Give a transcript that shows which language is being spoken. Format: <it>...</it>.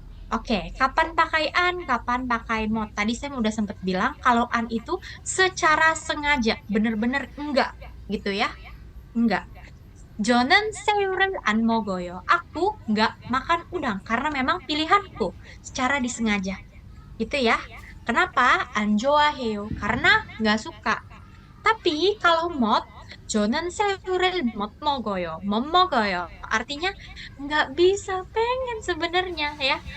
<id>Oke, kapan pakai an, kapan pakai mod. Tadi saya udah sempat bilang kalau an itu secara sengaja, bener-bener enggak gitu ya. Enggak.</id> <ko>저는 새우를 안 먹어요.</ko> <id>Aku enggak makan udang karena memang pilihanku secara disengaja. Gitu ya. Kenapa?</id> <ko>안 좋아해요.</ko> <id>Karena enggak suka. Tapi kalau mod,</id> <ko>저는 새우를 못 먹어요. 못 먹어요.</ko> <id>Artinya nggak bisa pengen sebenarnya ya.</id>